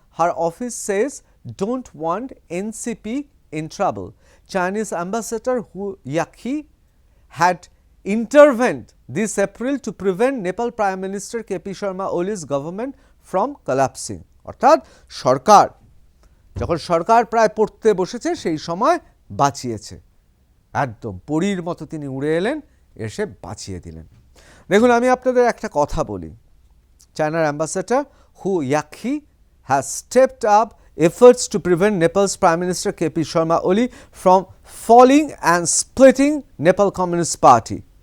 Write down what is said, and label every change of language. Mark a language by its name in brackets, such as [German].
[English] Her office says don't want NCP in trouble. Chinese ambassador Hu Yaqi had intervened this April to prevent Nepal Prime Minister KP Sharma Oli's government from collapsing. [Bangla] অর্থাৎ সরকার যখন প্রায় পড়তে বসেছে সেই সময় বাঁচিয়েছে, একদম পরীর মতো তিনি উড়ে এলেন, এসে বাঁচিয়ে দিলেন। দেখুন, আমি আপনাদের একটা কথা বলি, চায়নার ambassador who yaki [English] has stepped up efforts to prevent Nepal's Prime Minister KP Sharma Oli from falling and splitting Nepal Communist Party.